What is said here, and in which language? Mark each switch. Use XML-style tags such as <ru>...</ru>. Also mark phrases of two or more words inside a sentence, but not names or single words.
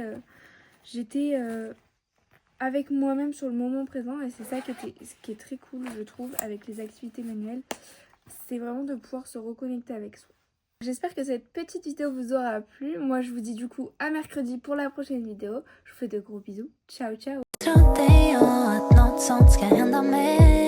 <fr>J'étais avec moi-même sur le moment présent et c'est ça ce qui est très cool, je trouve, avec les activités manuelles. C'est vraiment de pouvoir se reconnecter avec soi. J'espère que cette petite vidéo vous aura plu. Moi, je vous dis du coup à mercredi pour la prochaine vidéo. Je vous fais de gros bisous.</fr> <it>Ciao, ciao!</it> <sv>Tror inte jag att något sånt ska hända mig</sv>